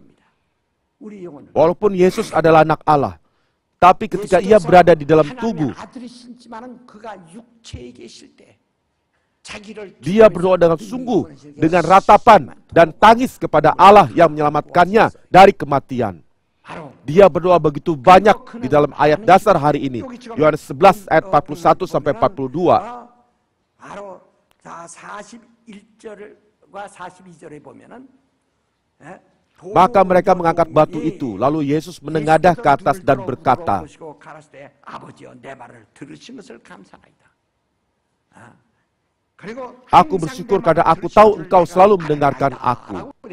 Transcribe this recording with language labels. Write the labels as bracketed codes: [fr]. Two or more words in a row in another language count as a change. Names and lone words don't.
[id] Walaupun Yesus adalah anak Allah, tapi ketika ia berada di dalam tubuh, dia berdoa dengan sungguh, dengan ratapan dan tangis kepada Allah yang menyelamatkannya dari kematian. Dia berdoa begitu banyak di dalam ayat dasar hari ini. Yohanes 11 ayat 41 sampai 42. [ko] 41절과 42절에 보면은 [id] maka mereka mengangkat batu itu, lalu Yesus menengadah ke atas dan berkata, aku bersyukur karena aku tahu engkau selalu mendengarkan aku.